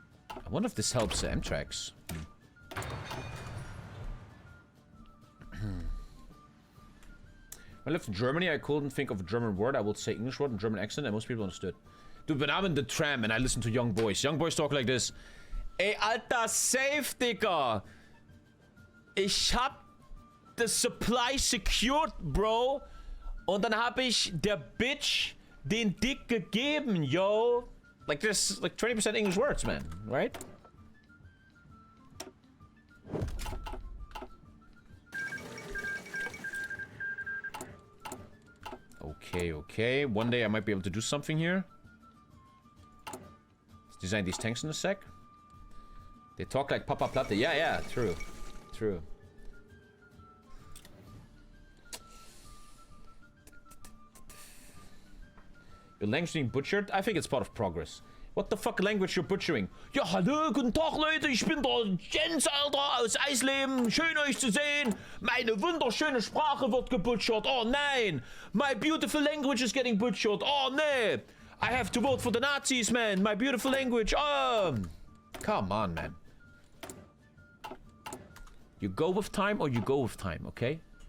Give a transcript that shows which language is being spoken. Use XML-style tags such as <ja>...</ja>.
<en>I wonder if this helps Amtrak's. When I lived in Germany, I couldn't think of a German word. I would say English word and German accent, and most people understood. Dude, when I'm in the tram and I listen to young boys talk like this.</en> <de>Ey, Alter, safe, Digga. Ich hab das</de> <en>Supply secured,</en> <de>Bro. Und dann hab ich der Bitch den Dick gegeben, yo.</de> <en>Like this, like 20% English words, man, right? Okay, okay. One day I might be able to do something here. Let's design these tanks in a sec. They talk like Papa Platte. Yeah, yeah, true. True. Your language being butchered? I think it's part of progress. What the fuck language you're butchering?</en> <de>Ja, hallo, guten Tag, Leute. Ich bin der Jens, Alter, aus Eisleben. Schön, euch zu sehen. Meine wunderschöne Sprache wird gebutchert. Oh, nein.</de> <en>My beautiful language is getting butchered. Oh, nee. I have to vote for the Nazis, man. My beautiful language. Come on, man. You go with time or you go with time, okay?</en>